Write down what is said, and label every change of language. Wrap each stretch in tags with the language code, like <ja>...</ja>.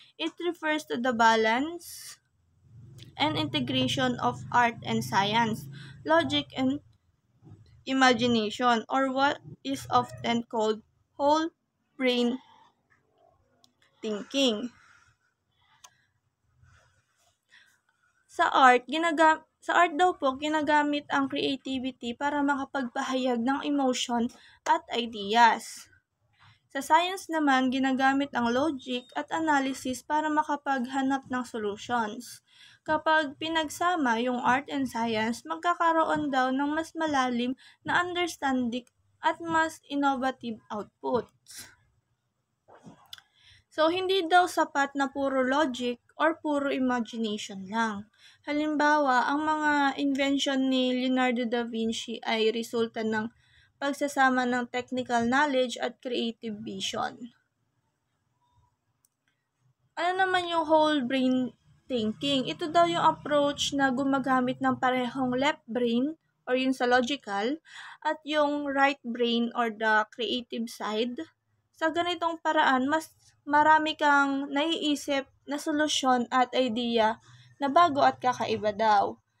<en>It refers to the balance and integration of art and science, logic and imagination, or what is often called whole brain thinking.</en> <tl>Sa art daw po, ginagamit ang creativity para makapagpahayag ng emotion at ideas. Sa science naman, ginagamit ang logic at analysis para makapaghanap ng solutions. Kapag pinagsama yung art and science, magkakaroon daw ng mas malalim na understanding at mas innovative outputs. So, hindi daw sapat na puro logic or puro imagination lang. Halimbawa, ang mga invention ni Leonardo da Vinci ay resulta ng pagsasama ng technical knowledge at creative vision. Ano naman yung whole brain thinking? Ito daw yung approach na gumagamit ng parehong left brain or yung sa logical at yung right brain or</tl> <en>the creative side.</en> <tl>Sa ganitong paraan, mas marami kang naiisip na solusyon at idea na bago at kakaiba daw.</tl>